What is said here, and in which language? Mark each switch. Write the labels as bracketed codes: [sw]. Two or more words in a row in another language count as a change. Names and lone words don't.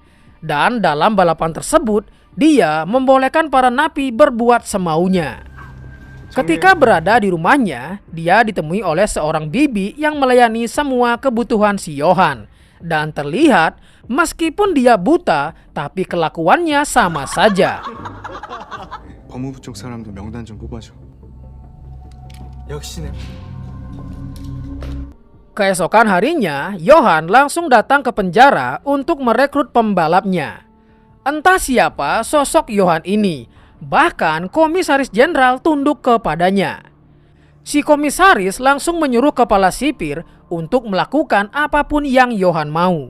[id] Dan dalam balapan tersebut, dia membolehkan para napi berbuat semaunya. Ketika berada di rumahnya, dia ditemui oleh seorang bibi yang melayani semua kebutuhan si Johan. Dan terlihat, meskipun dia buta, tapi kelakuannya sama saja. [ko] 법무부 쪽 사람도 명단 좀 뽑아줘. 역시네. [id] Keesokan harinya, Johan langsung datang ke penjara untuk merekrut pembalapnya. Entah siapa sosok Johan ini, bahkan komisaris jenderal tunduk kepadanya. Si komisaris langsung menyuruh kepala sipir untuk melakukan apapun yang Johan mau.